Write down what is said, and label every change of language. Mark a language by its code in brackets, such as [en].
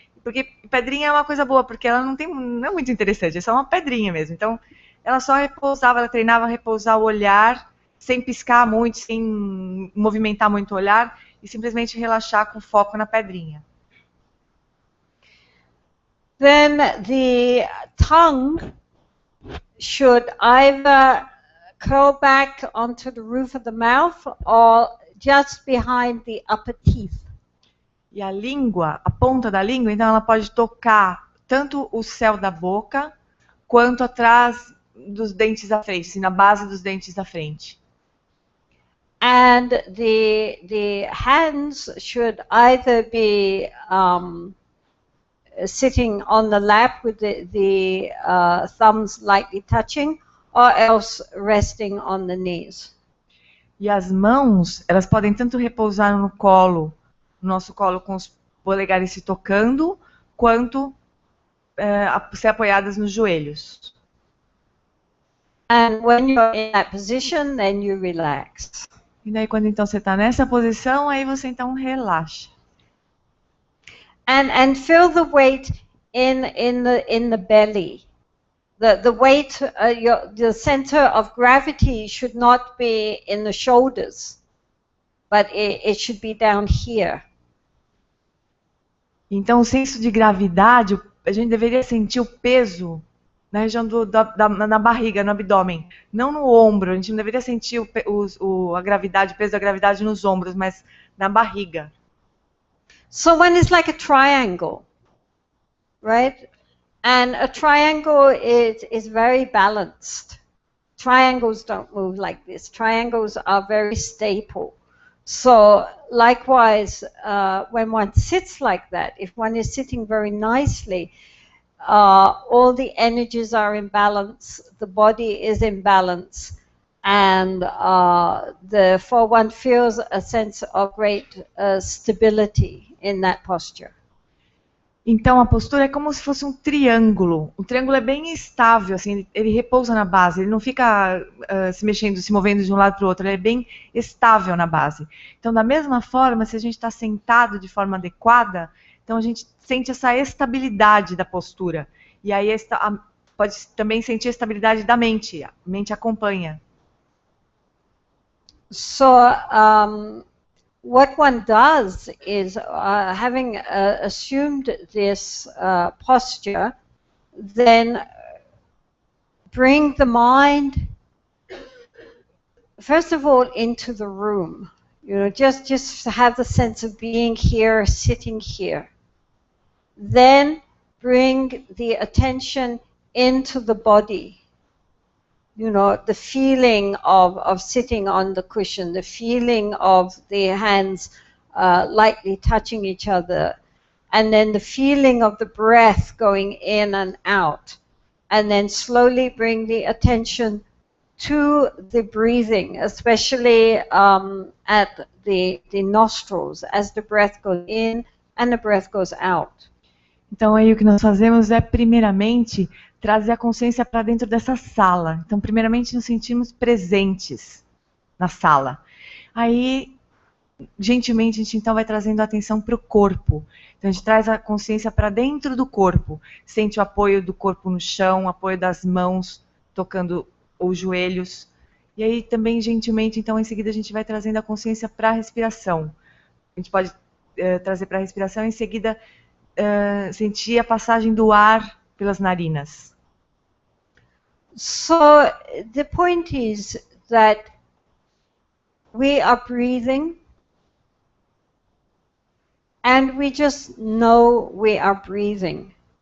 [pt] Porque pedrinha é uma coisa boa, porque ela não é muito interessante, é só uma pedrinha mesmo. Então ela só repousava, ela treinava a repousar o olhar, sem piscar muito, sem movimentar muito o olhar, e simplesmente relaxar com foco na pedrinha. [en] Then the tongue should either curl back onto the roof of the mouth or just behind the upper teeth. [pt] E a língua, a ponta da língua, então ela pode tocar tanto o céu da boca quanto atrás dos dentes da frente, assim, na base dos dentes da frente. [en] And the hands should either be sitting on the lap with the thumbs lightly touching, or else resting on the knees. [pt] E as mãos, elas podem tanto repousar no nosso colo com os polegares se tocando, quanto ser apoiadas nos joelhos. [en] And when you're in that position, then you relax. [pt] E daí quando então você está nessa posição, aí você então relaxa. [en] And feel the weight in the belly. The weight, the center of gravity should not be in the shoulders, but it should be down here. [pt] Então o senso de gravidade, a gente deveria sentir o peso na região na barriga, no abdômen, não no ombro. A gente não deveria sentir a gravidade, o peso da gravidade nos ombros, mas na barriga. [en] So one is like a triangle, right? And a triangle is very balanced. Triangles don't move like this. Triangles are very stable. So likewise, when one sits like that, if one is sitting very nicely, all the energies are in balance, the body is in balance, and therefore one feels a sense of great stability in that posture. [pt] Então a postura é como se fosse um triângulo. O triângulo é bem estável, assim, ele repousa na base, ele não fica se mexendo, se movendo de um lado para o outro, ele é bem estável na base. Então, da mesma forma, se a gente está sentado de forma adequada, então a gente sente essa estabilidade da postura. E aí pode também sentir a estabilidade da mente. A mente acompanha. [en] So, what one does is, having assumed this posture, then bring the mind, first of all, into the room. You know, just have the sense of being here, sitting here. Then bring the attention into the body. You know, the feeling of sitting on the cushion, the feeling of the hands lightly touching each other, and then the feeling of the breath going in and out. And then slowly bring the attention to the breathing, especially at the nostrils, as the breath goes in and the breath goes out. [pt] Então aí o que nós fazemos é, primeiramente, trazer a consciência para dentro dessa sala. Então, primeiramente, nos sentimos presentes na sala. Aí, gentilmente, a gente então vai trazendo a atenção para o corpo. Então, a gente traz a consciência para dentro do corpo. Sente o apoio do corpo no chão, o apoio das mãos tocando os joelhos. E aí, também, gentilmente, então, em seguida, a gente vai trazendo a consciência para a respiração. A gente pode trazer para a respiração e, em seguida, sentir a passagem do ar pelas narinas. [en] So the point is that we are breathing and we just know we are breathing.